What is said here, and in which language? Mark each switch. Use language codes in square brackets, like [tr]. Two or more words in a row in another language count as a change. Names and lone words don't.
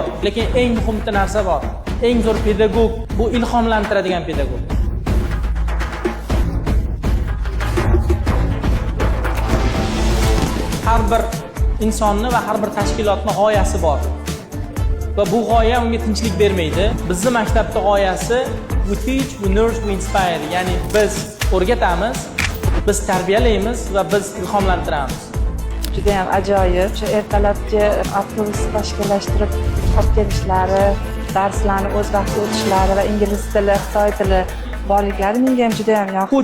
[uz] Lekin eng muhim narsa bor. Eng zo'r pedagog bu ilhomlantiradigan pedagog. Har bir insonni va har bir tashkilotning g'oyasi bor. Va bu g'oya unga tinchlik bermaydi. Bizning maktabning g'oyasi [en] we teach, we nurture, we inspire. [uz] Ya'ni biz o'rgatamiz, biz tarbiyalaymiz va biz ilhomlantiramiz. Juda ham ajoyib. Shu ertalabki avtobus tashkillashtirib olib kelishlari, darslarni o'z vaqtida o'tishlari va ingliz tili, xitoy tili borliklari menga ham juda ham yoqdi.